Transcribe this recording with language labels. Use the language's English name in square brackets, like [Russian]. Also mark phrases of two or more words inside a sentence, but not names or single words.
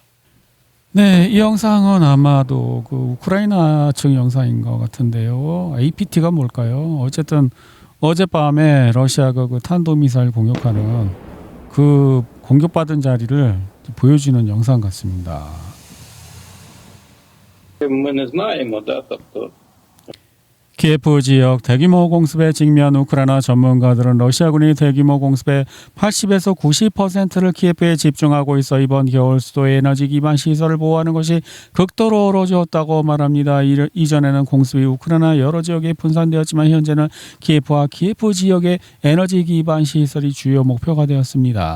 [Korean] 네, 이 영상은 아마도 그 우크라이나 측 영상인 것 같은데요. APT가 뭘까요? 어쨌든 어젯밤에 러시아가 그 탄도미사일 공격하는 그 공격받은 자리를 보여주는 영상 같습니다. [Ukrainian] Ми не знаємо, да, тобто [Korean] 키예프 지역 대규모 공습에 직면 우크라이나 전문가들은 러시아군이 대규모 공습의 80에서 90%를 키예프에 집중하고 있어 이번 겨울 수도의 에너지 기반 시설을 보호하는 것이 극도로 어려워졌다고 말합니다. 이전에는 공습이 우크라이나 여러 지역에 분산되었지만 현재는 키예프와 키예프 지역의 에너지 기반 시설이 주요 목표가 되었습니다.